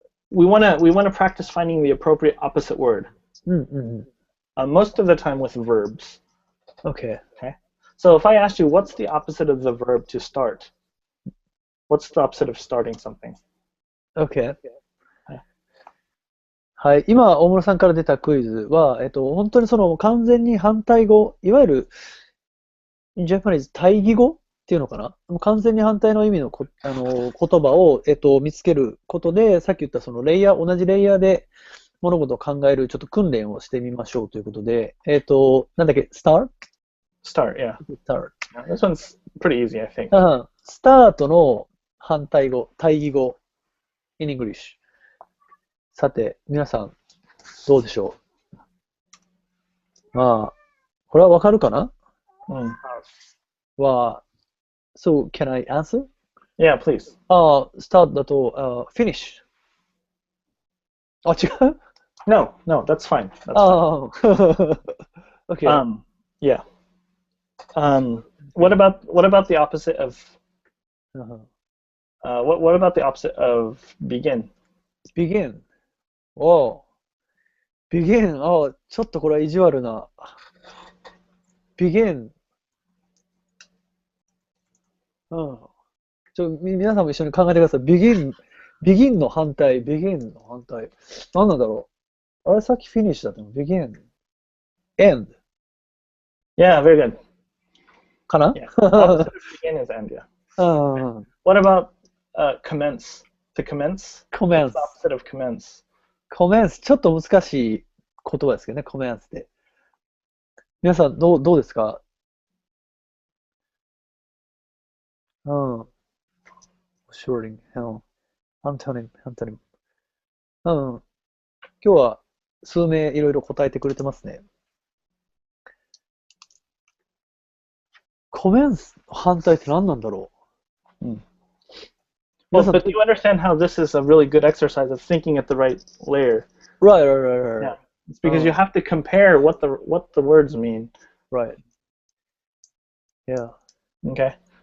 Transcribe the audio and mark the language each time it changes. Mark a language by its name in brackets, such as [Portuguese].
[English] We wanna practice finding the appropriate opposite word. Most of the time with verbs. Okay. So if I asked you, what's the opposite of the verb to start? What's the opposite of starting something? Okay. [Japanese] はい。今、大室さんから出たクイズは、本当にその完全に反対語、いわゆる、 [English] in Japanese [Japanese] 対義語っていうのかな、もう完全に反対の意味の言葉を、見つけることで、さっき言ったその同じレイヤーで物事を考えるちょっと訓練をしてみましょうということで、なんだっけ、start? [English] Start, yeah. start. Yeah, this one's pretty easy, I think. [Japanese] スタートの反対語、対義語、 [English] in English。 [Japanese] さて、皆さん、どうでしょう。まあ、これはわかるかな？ [English] So, can I answer? Yeah, please. [Japanese] Start だと、finish. 違う？ [English] No, that's fine. That's fine. Okay. Yeah. What about the opposite of what about the opposite of begin? begin. begin. [Japanese] ちょっとこれは意地悪な。 [English] begin. [Japanese] 皆さんも一緒に考えてください。 begin の反対。begin の反対。何なんだろう。あれさっき finish だったの。 [English] begin. end. Yeah, very good. [Japanese] かな？ [English] Yeah. Opposite of begin is end, yeah. What about commence? To commence? commence. What's the opposite of commence? [Japanese] commence ちょっと難しい言葉ですけどね、commence って。皆さんどうですか？assuring, antonym. 今日は数名いろいろ答えてくれてますね。 commence の反対って何なんだろう [English] ？Well, but you understand how this is a really good exercise of thinking at the right layer. Right. Yeah. It's because you have to compare what the words mean. Right. Yeah. Okay.